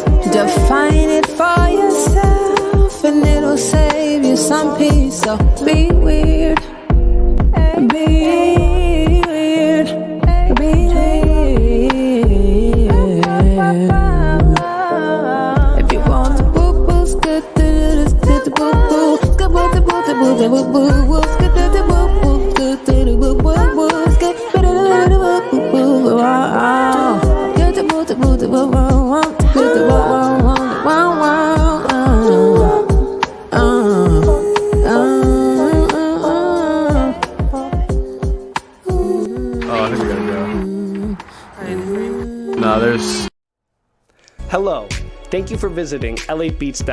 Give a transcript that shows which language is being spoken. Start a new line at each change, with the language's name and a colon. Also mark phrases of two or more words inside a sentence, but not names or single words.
English: Define it for yourself and it'll save you some peace. So be weird. Be weird. Be weird. If you want to boo boo, skid to boo boo, skid boo to boo to boo to boo boo, skid to boo boo, skid to boo boo boo, skid to boo boo boo, wow. Skid to boo to boo to boo boo, skid to boo wow wow. Oh, here we gotta go. Nah, there's. Hello, thank you for visiting LABeats.com.